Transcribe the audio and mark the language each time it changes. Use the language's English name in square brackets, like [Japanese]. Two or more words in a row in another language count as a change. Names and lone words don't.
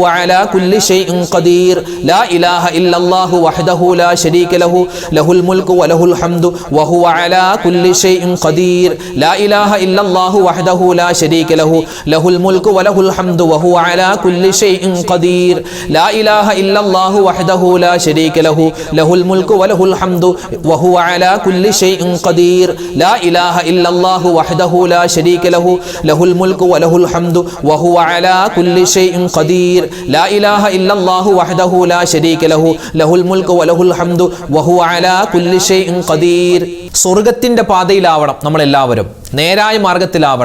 [Arabic] على كل شيء قدير لا إله إلا الله وحده لا شريك له له الملك وله الحمد وهو على كل شيء قدير لا إله إلا الله وحده لا شريك له له الملك وله الحمد وهو على كل شيء قدير لا إله إلا الله وحده لا شريك له له الملك وله الحمد وهو على كل شيء قدير لا إله إلا إلا الله وحده لا شريك له له الملك وله الحمد وهو على كل شيء قدير لا إله إلا الله وحده لا شريك له له الملك وله الحمد وهو على كل شيء قدير. [Malayalam] സ്വർഗ്ഗത്തിന്റെ പാതയിലാവണം നമ്മളെല്ലാവരും, നേരായ മാർഗത്തിലാവണം.